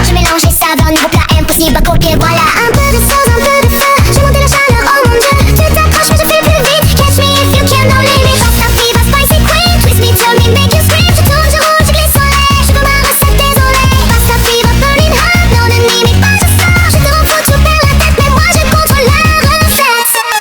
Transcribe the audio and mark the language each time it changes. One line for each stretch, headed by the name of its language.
French: Je mélange les saveurs, nouveau plat impossible à copier, voilà. Un peu de sauce, un peu de feu. J'ai monté la chaleur, oh mon dieu. Tu t'accroches, mais je fais plus vite.
English: Catch me if you can, don't leave me. Pasta fever, spicy queen. Twist me, turn me, make you scream.
French: Je tourne, je roule, je glisse en l'air. Je veux ma recette, désolé.
English: Pasta fever, burning hot.
French: Non, ne m'imite pas, je sors. Je te rends fou, tu perds la tête, mais moi je contrôle la recette.